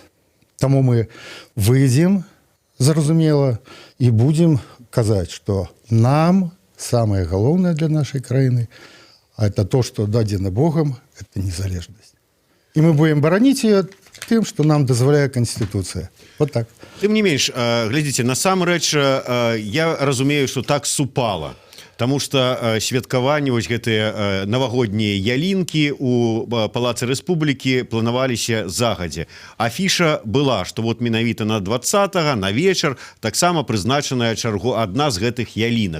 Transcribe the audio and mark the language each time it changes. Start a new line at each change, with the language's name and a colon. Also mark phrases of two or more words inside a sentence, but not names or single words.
Russian: Тому мы выйдем, зразумела, и будем казать, что нам самое главное для нашей краины это то, что дадено Богом, это незалежность. И мы будем боронить ее тем, что нам дозволяет Конституция. Вот так.
Belarusian: Тым не менш, глядзіце, насамрэч я разумею, что так супала. Таму што святкаванне вось гэтыя навагоднія ялінкі у Палацы Рэспублікі планаваліся загадзя. Афіша была, што вот менавіта на 20-го, на вечар, таксама прызначаная адна з гэтых ялінак.